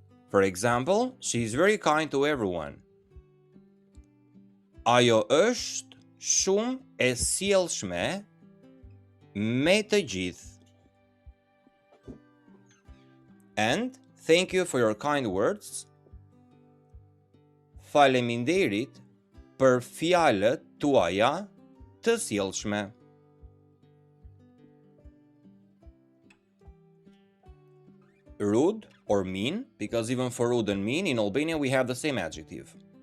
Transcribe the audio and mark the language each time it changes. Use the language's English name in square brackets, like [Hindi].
[English] For example, she is very kind to everyone. [Albanian] Ajo është shumë e sjellshme me të gjithë. [English] And thank you for your kind words. [Albanian] Faleminderit për fjalët tuaja të sjellshme. [English] Rude or mean, because even for rude and mean in Albania we have the same adjective.